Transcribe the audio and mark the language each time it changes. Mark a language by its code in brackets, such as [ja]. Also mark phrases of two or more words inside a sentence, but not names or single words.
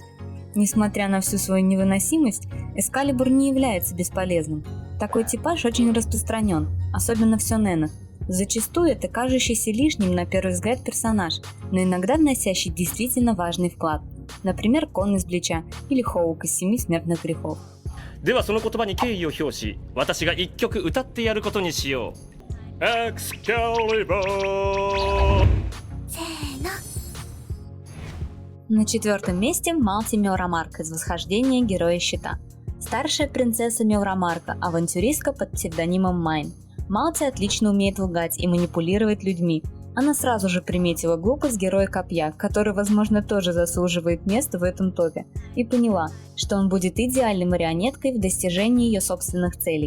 [ru] Несмотря на всю свою невыносимость, Эскалибур не является бесполезным. Такой типаж очень распространен, особенно в сёнэнах. Зачастую это кажущийся лишним на первый взгляд персонаж, но иногда вносящий действительно важный вклад. Например, Кон из Блича или Хоук из Семи смертных грехов. [ja] ではその言葉に敬意を表し、私が一曲歌ってやることにしよう。エクスカリバー。 [ru] На 4-м месте Малти Меурамарка из «Восхождения Героя Щита». Старшая принцесса Меурамарка, авантюристка под псевдонимом Майн. Малти отлично умеет лгать и манипулировать людьми. Она сразу же приметила глупость героя Копья, который, возможно, тоже заслуживает места в этом топе, и поняла, что он будет идеальной марионеткой в достижении ее собственных целей.